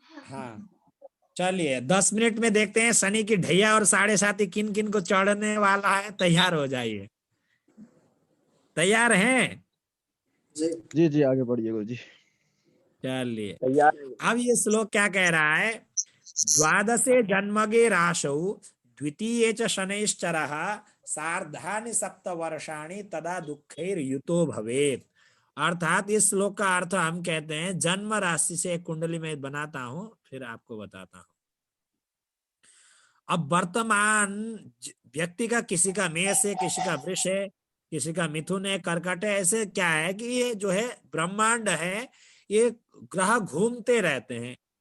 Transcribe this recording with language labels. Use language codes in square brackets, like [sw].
[hi] हाँ चलिए 10 मिनट में देखते हैं शनि की ढैया और साढ़े साथी किन किन को चढ़ने वाला है। तैयार हो जाइए। तैयार हैं? जी जी आगे बढ़िए गुरुजी। चलिए तैयार। अब ये श्लोक क्या कह रहा है? [sa] द्वादशे जन्मगे राशौ द्वितीये च शनैश्चरः सार्धानि सप्तवर्षाणि तदा दुःखैर्युतो भवेत्। [hi] अर्थात इस श्लोक का अर्थ हम कहते हैं, जन्म राशि से एक कुंडली में बनाता हूं फिर आपको बताता हूं। अब वर्तमान व्यक्ति का, किसी का मेष है, किसी का वृष है, किसी का मिथुन है, कर्कट है। ऐसे क्या है कि ये जो है ब्रह्मांड है, ये ग्रह घूमते रहते हैं।